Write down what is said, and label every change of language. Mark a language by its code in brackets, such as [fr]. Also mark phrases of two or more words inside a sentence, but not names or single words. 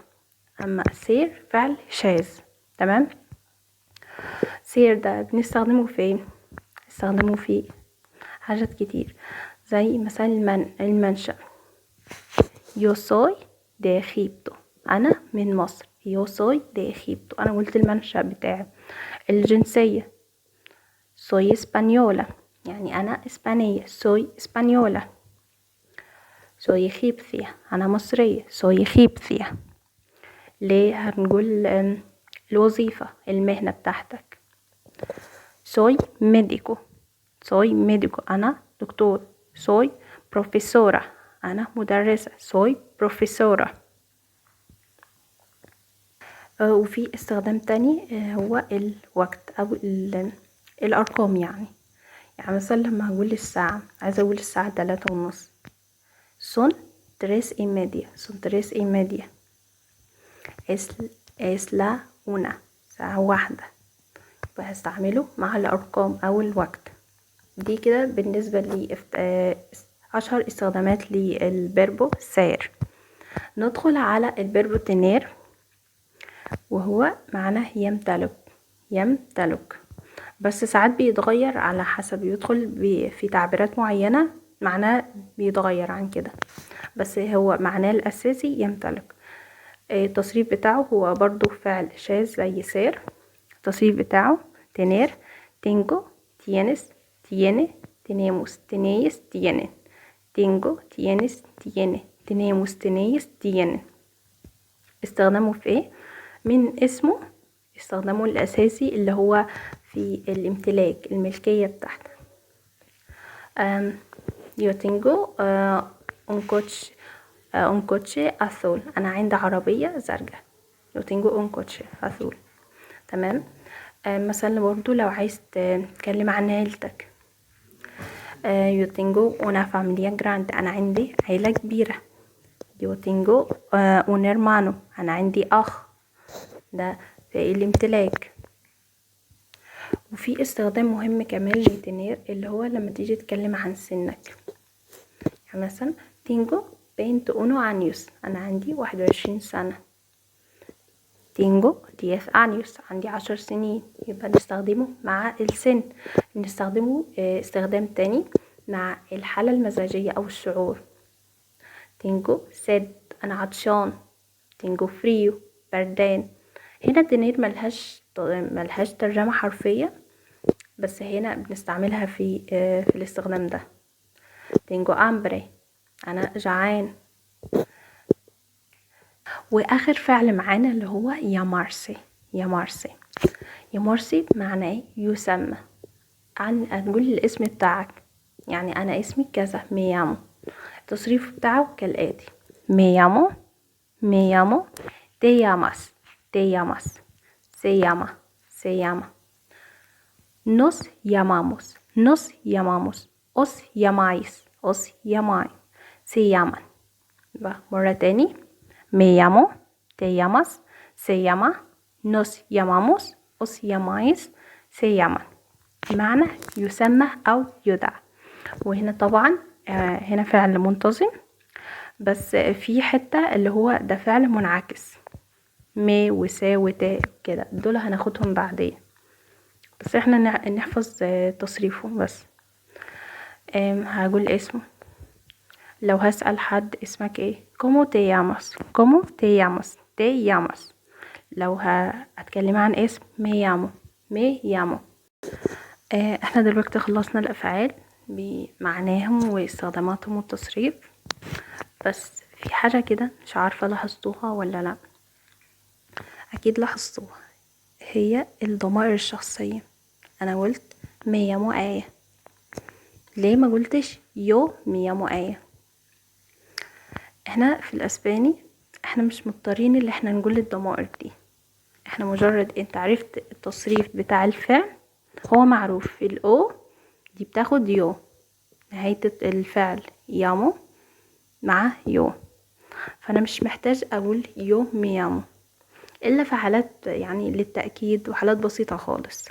[ar] اما سير فعل شاذ. تمام. سير ده بنستخدمه فين؟ نستخدمه في حاجات كتير، زي مثلا المنشأ. [es] yo soy de Egipto، [ar] انا من مصر. [es] yo soy de Egipto، [ar] انا قلت المنشأ بتاعي. الجنسية [es] soy española، [ar] يعني انا اسبانية. [es] soy española. soy egipcia، [ar] انا مصرية. [es] soy egipcia. [ar] ليه هنقول الوظيفة المهنة بتاعتك. [es] soy médico soy médico [ar] أنا دكتور. [es] soy profesora [ar] أنا مدرسة. [es] soy profesora. [ar] وفي استخدام تاني هو الوقت أو الأرقام. يعني مثلا لما هقول الساعة، عايزة أقول الساعة 3:30. [es] son 3:30 son 3:30. es la una [ar] ساعة واحدة. فهستعمله مع الأرقام أو الوقت. دي كده بالنسبة لي أشهر استخدامات للفيربو سير. ندخل على الفيربو تنير، وهو معناه يمتلك. بس ساعات بيتغير على حسب، يدخل في تعبيرات معينة معناه بيتغير عن كده، بس هو معناه الأساسي يمتلك. التصريف بتاعه هو برضو فعل شاذ زي سير. التصريف بتاعه [es] tener tengo tienes tiene tenemos tenéis tienen tengo tienes tiene tenemos tenéis tienen. [ar] استخدامه في ايه؟ من اسمه استخدامه الأساسي اللي هو في الامتلاك، الملكية بتاعته. [es] yo tengo un coche azul. [ar] أنا عندي عربية زرقاء. [es] yo tengo un coche azul. [ar] تمام. مثلا برضو لو عايز تتكلم عن عيلتك، [es] yo tengo una familia grande. [ar] أنا عندي عيلة كبيرة. [es] yo tengo un hermano. [ar] أنا عندي أخ. ده في الامتلاك. وفي استخدام مهم كمان لتنير اللي هو لما تيجي تتكلم عن سنك. يعني مثلا [es] tengo 21 años. [ar] أنا عندي 21 سنة. [es] tengo 10 años. [ar] عندي 10 سنين. يبقى نستخدمه مع السن. نستخدمه استخدام تاني مع الحالة المزاجية أو الشعور. [es] tengo sed. [ar] أنا عطشان. [es] tengo frío. [ar] بردان. هنا تنير ملهاش ترجمة حرفية، بس هنا بنستعملها في الاستخدام ده. [es] tengo hambre. [ar] أنا جعان. واخر فعل معانا اللي هو يمارسي معناه يسمى. هنقول الاسم بتاعك، يعني انا اسمي كذا ميامو. التصريف بتاعه كالاتي: [es] me llamo te llamas se llama nos llamamos os llamáis se llaman. [ar] مرة تاني: [es] me llamo, te llamas, se llama, nos llamamos, os llamáis, se llaman. [ar] بمعنى يسمى أو يدعى. وهنا طبعا هنا فعل منتظم، بس في حتة اللي هو ده فعل منعكس، مي وسا وتا كده، دول هناخدهم بعدين، بس احنا نحفظ تصريفه بس. هقول اسمه. لو هسأل حد اسمك ايه؟ [es] ¿Cómo te llamas؟ [ar] لو هتكلم عن اسم [es] me llamo. [ar] احنا دلوقتي خلصنا الافعال بمعناهم واستخداماتهم والتصريف، بس في حاجة كده مش عارفة لاحظتوها ولا لا. اكيد لاحظتوها، هي الضمائر الشخصية. انا قلت [es] me llamo [ar] آية، ليه ما قلتش [es] yo me llamo [ar] آية؟ احنا في الاسباني احنا مش مضطرين اللي احنا نقول الضمائر دي، احنا مجرد انت عرفت التصريف بتاع الفعل هو معروف. الاو دي بتاخد يو، نهاية الفعل يامو مع يو، فانا مش محتاج اقول [es] yo me llamo [ar] الا في حالات يعني للتأكيد وحالات بسيطة خالص.